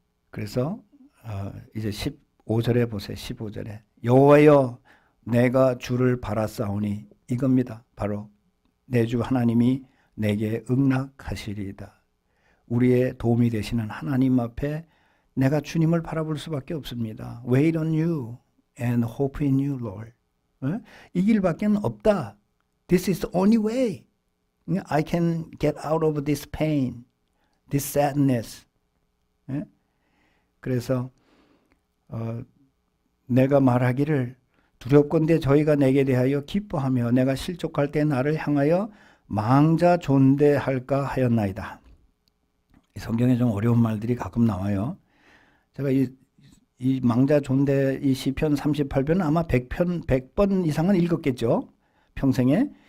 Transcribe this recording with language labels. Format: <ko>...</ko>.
<ko>그래서 이제 15절에 보세요. 15절에 여호와여 내가 주를 바라싸우니 이겁니다. 바로 내 주 하나님이 내게 응낙하시리이다. 우리의 도움이 되시는 하나님 앞에 내가 주님을 바라볼 수밖에 없습니다.</ko> <en>Wait on you and hope in you, Lord.</en> <ko>이 길밖에 없다.</ko> <en>This is the only way. I can get out of this pain, this sadness.</en> <ko>그래서 내가 말하기를 두렵건대 저희가 내게 대하여 기뻐하며 내가 실족할 때 나를 향하여 망자 존대할까 하였나이다. 성경에 좀 어려운 말들이 가끔 나와요. 제가 이 망자 존대 이 시편 38편은 아마 100번 이상은 읽었겠죠. 평생에.</ko>